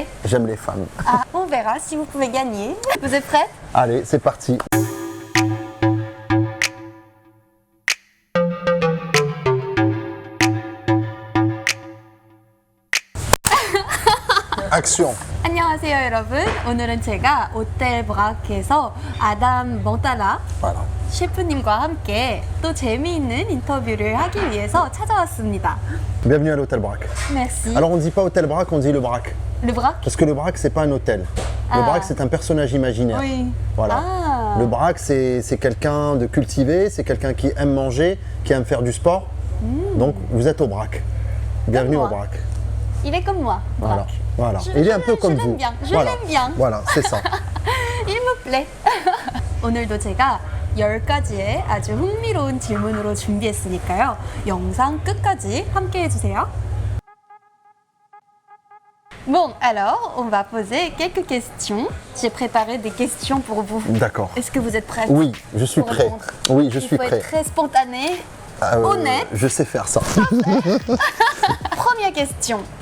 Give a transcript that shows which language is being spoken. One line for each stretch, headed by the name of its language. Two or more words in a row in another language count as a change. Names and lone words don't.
French: J'aime les femmes. Ah, on verra si vous pouvez gagner. Vous êtes prête? Allez, c'est parti. Action.
Korean: 안녕하세요 여러분. 오늘은 제가 호텔 브라크에서 아담 멍따라
French: Voilà.
Korean: 셰프님과 함께 또 재미있는 인터뷰를 하기 위해서 찾아왔습니다.
French: Bienvenue à l'hôtel Braque. Merci. Alors on dit pas hôtel Braque, on dit le Braque. Le Braque? Parce que le Braque, c'est pas un hôtel. Le Ah. Braque, c'est un personnage imaginaire. Oui. Voilà. Ah. Le Braque, c'est quelqu'un de cultivé, c'est quelqu'un qui aime manger, qui aime faire du sport. Donc vous êtes au Braque. Bienvenue Comme au moi. Braque. Il est comme moi, Voilà. Braque. Voilà. Je- Il est un je- peu comme je vous. l'aime bien, je Voilà. l'aime bien. Voilà, c'est ça. Il me plaît.
Korean: 오늘도 제가 10가지의 아주 흥미로운 질문으로 준비했으니까요. 영상 끝까지 함께 해주세요.
French: Bon, alors, on va poser quelques questions. J'ai préparé des questions pour vous. D'accord. Est-ce que vous êtes prêts? Oui, je suis pour prêt. répondre Oui, je suis Il faut prêt. être très spontané. Honnête. Je sais faire ça. Première question.